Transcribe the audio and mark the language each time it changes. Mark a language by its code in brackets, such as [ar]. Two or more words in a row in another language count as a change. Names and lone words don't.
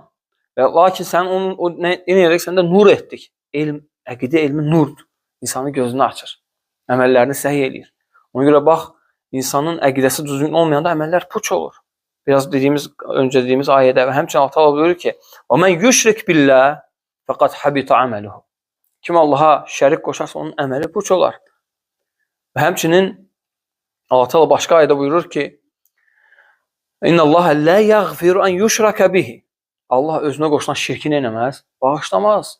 [az] Lakin sən onu nə edək, sən də nur etdik. Elm, əqidə elmi nurdur. İnsanın gözünü açır. Əməllərini səhih eləyir. Ona görə bax, insanın əqidəsi düzgün olmayanda əməllər puç olur. Biraz öncə dediyimiz ayədə və həmçinin Allah təala buyurur ki: "Və [ar] من يشرك بالله فقد حبط عمله." [az] Kim Allaha şərik qoşarsa onun əməli puç olar. Və həmçinin Allah təala başqa ayədə buyurur ki: [ar] "إن الله لا يغفر أن يشرك به." [az] Allah özünə qoşulan şirki nə etməz? Bağışlamaz.